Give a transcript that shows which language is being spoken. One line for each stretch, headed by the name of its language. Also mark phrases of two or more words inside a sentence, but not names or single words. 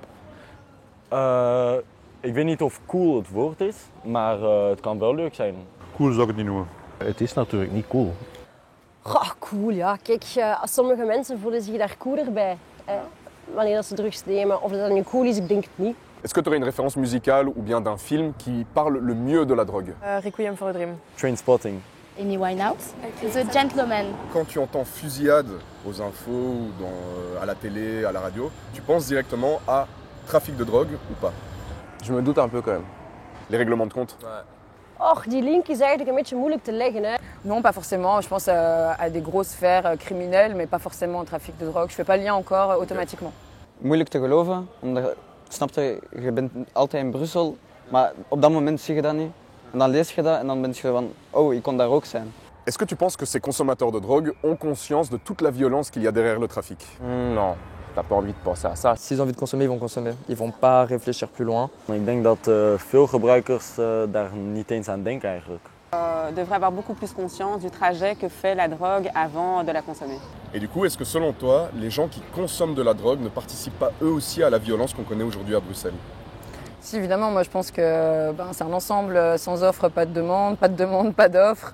Dutch: Ik weet niet of cool het woord is, maar het kan wel leuk zijn. Cool zou ik het niet noemen. Het is natuurlijk niet cool. Goh, cool ja. Kijk, sommige mensen voelen zich daar cooler bij. Wanneer ze drugs nemen. Of dat nu cool is, ik denk het niet.
French: Est-ce que tu aurais une référence musicale ou bien d'un film qui parle le mieux de la drogue? Requiem for a Dream. Trainspotting. Amy Winehouse. The Gentleman. Quand tu entends fusillade aux infos ou à la télé, à la radio, tu penses directement à trafic de drogue ou pas? Je me doute un peu quand même. Les règlements de compte? Ouais.
Dutch: Och, die link is eigenlijk een beetje moeilijk te leggen. Hè.
French: Non, pas forcément. Je pense à des grosses sphères criminelles, mais pas forcément au trafic de drogue. Je fais pas le lien encore automatiquement.
Dutch: Moeilijk te geloven, omdat snap je bent altijd in Brussel, maar op dat moment zie je dat niet. En dan lees je dat en dan ben je van, oh, ik kon daar ook zijn.
French: Est-ce que tu penses que ces consommateurs de drogue ont conscience de toute la violence qu'il y a derrière le trafic? Non, t'as pas envie de penser à ça. S'ils ont envie de consommer, ils vont consommer. Ils vont pas réfléchir plus loin.
Dutch: Ik denk dat veel gebruikers daar niet eens aan denken eigenlijk.
French: Devrait avoir beaucoup plus conscience du trajet que fait la drogue avant de la consommer. Et du coup, est-ce que selon toi, les gens qui consomment de la drogue ne participent pas eux aussi à la violence qu'on connaît aujourd'hui à Bruxelles? Si, évidemment, moi je pense que c'est un ensemble sans offre, pas de demande, pas d'offre.